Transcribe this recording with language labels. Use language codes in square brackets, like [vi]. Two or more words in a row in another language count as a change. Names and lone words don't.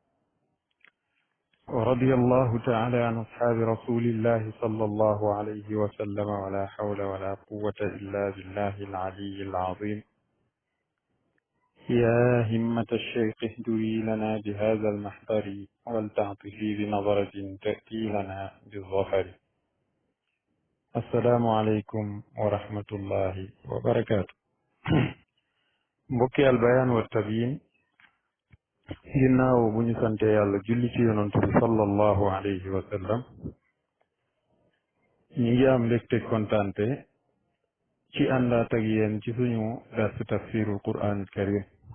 [ar] ورضي الله تعالى عن أصحاب رسول الله صلى الله عليه وسلم ولا حول ولا قوة إلا بالله العلي العظيم. يا همة الشيخ اهدري لنا بهذا المحضر ولتعطفي بنظرة تأتي لنا بالظفر. السلام عليكم ورحمة الله وبركاته. [wo] mbokki albayaan wa tabiin ginnaaw bu ñu sante yàlla julli ci yonantu bi [ar] صلى الله عليه وسلم [wo] ñi ngi am mbégte kontante ci àndaat ak yéen ci suñu dars [ar] تفسير القرآن الكريم